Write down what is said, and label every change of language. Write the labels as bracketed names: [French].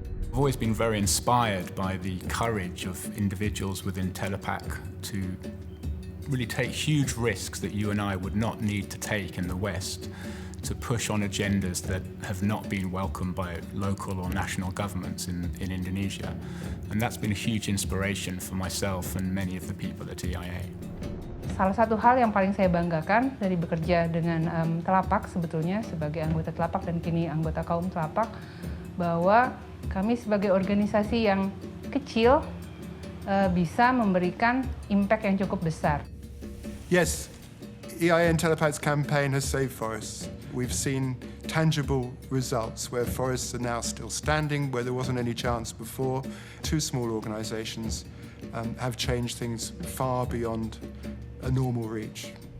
[English] I've always been very inspired by the courage of individuals within Telapak to really take huge risks that you and I would not need to take in the West, to push on agendas that have not been welcomed by local or national governments in Indonesia. And that's been a huge inspiration for myself and many of the people at EIA. [Indonesian] Salah satu hal yang paling saya banggakan dari bekerja dengan Telapak sebetulnya sebagai anggota Telapak dan kini anggota Kaoem Telapak, bahwa kami sebagai organisasi yang kecil bisa memberikan impact yang cukup besar. [English] Yes, EIA and Telapak's campaign has saved forests. We've seen tangible results where forests are now still standing, where there wasn't any chance before. Two small organisations have changed things far beyond a normal reach.